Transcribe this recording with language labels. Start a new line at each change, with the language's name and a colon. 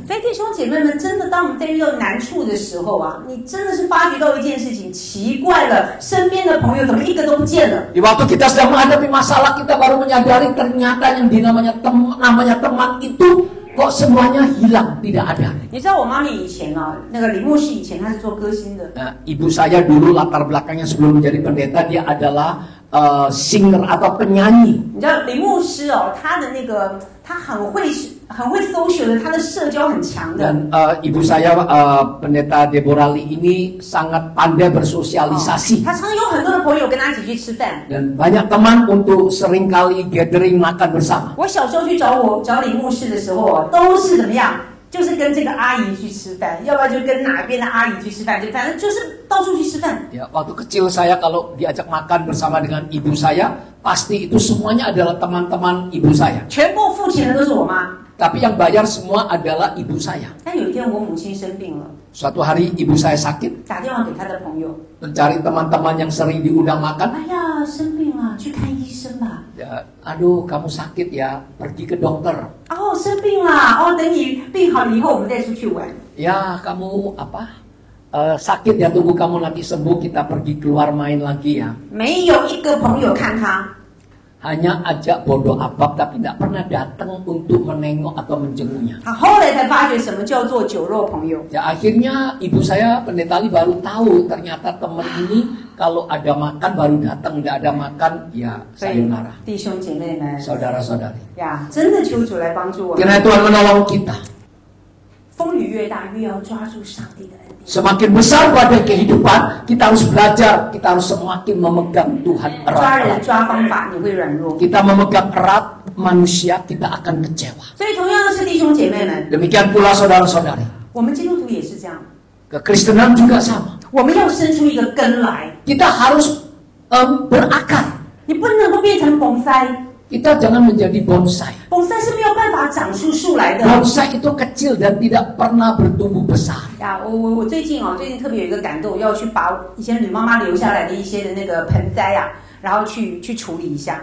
Chinese: 所以弟兄姐妹们，真的，当我们在遇到难处的时候啊，你真的是发觉到一件事情，奇怪了，身边的朋友怎么一个都不见了？
Indonesian: Di waktu kita sedang menghadapi masalah, kita baru menyadari ternyata yang namanya teman itu kok semuanya hilang, tidak ada.
Chinese: 你知道我妈咪以前啊，那个李牧师以前他是做歌星的，
Indonesian: Ibu saya dulu latar belakangnya sebelum menjadi pendeta, dia adalah singer atau penyanyi.
Chinese: 你知道李牧师哦，他的那个他很会 social 的，他的社交很强的。
Indonesian: Dan ibu saya pendeta Deborah Lee ini sangat pandai bersosialisasi.
Chinese: 他常有很多的朋友跟他一起去吃饭。
Indonesian: Dan banyak teman untuk seringkali gathering makan bersama.
Chinese: 我小时候去找李牧师的时候啊，都是怎么样？就是跟这个阿姨去吃饭，要不然就跟哪边的阿姨去吃饭，就反正就是到处去吃饭。
Indonesian: Ya, waktu kecil saya kalau diajak makan bersama dengan ibu saya, pasti itu semuanya adalah teman-teman ibu saya.
Chinese: 全部付钱的都是我妈。
Indonesian: Tapi yang bayar semua adalah ibu saya.
Chinese: 但有一天我母亲生病了，
Indonesian: Suatu hari ibu saya sakit,
Chinese: 打电话给她的朋友，
Indonesian: mencari teman-teman yang sering diundang makan.
Chinese: 哎呀，生病了，去看医生吧。
Indonesian: Ya, aduh kamu sakit ya, pergi ke dokter.
Chinese: 哦，生病了，哦，等你病好了以后，我们再出去玩。
Indonesian: Ya, kamu sakit ya, tunggu kamu nanti sembuh, kita pergi keluar main lagi ya.
Chinese: 没有一个朋友看他，
Indonesian: Hanya ajak bodoh abab, tapi tidak pernah datang untuk menengok atau menjenguknya.
Chinese: 他后来才发觉什么叫做酒肉朋友。
Indonesian: Ya, akhirnya ibu saya pendeta Lee baru tahu ternyata teman ini kalau ada makan baru datang, tidak ada makan ya
Chinese: 所以
Indonesian: sayonara.
Chinese: 弟兄姐妹们
Indonesian: Saudara-saudari.
Chinese: 呀，真的求主来帮助我们。
Indonesian: Kiranya Tuhan menolong kita.
Chinese: 风雨越大，越要抓住上帝的恩典。
Indonesian: Semakin besar badai kehidupan, kita harus belajar, kita harus semakin memegang Tuhan
Chinese: 抓人
Indonesian: erat.
Chinese: 抓方法，你会软弱。
Indonesian: Kita memegang erat manusia, kita akan kecewa.
Chinese: 所以同样的是弟兄姐妹们，
Indonesian: Demikian pula saudara-saudari.
Chinese: 我们基督徒也是这样，
Indonesian: Kekristenan juga sama.
Chinese: 我们要生出一个根来，
Indonesian: Kita harus berakar.
Chinese: 你不能够变成盆栽，
Indonesian: Kita jangan menjadi bonsai.
Chinese: 盆栽是没有办法长出树来的。
Indonesian: Bonsai itu kecil dan tidak pernah bertumbuh besar.
Chinese: 呀，我最近特别有一个感动，要去把以前吕妈妈留下来的一些的那个盆栽啊，然后去处理一下。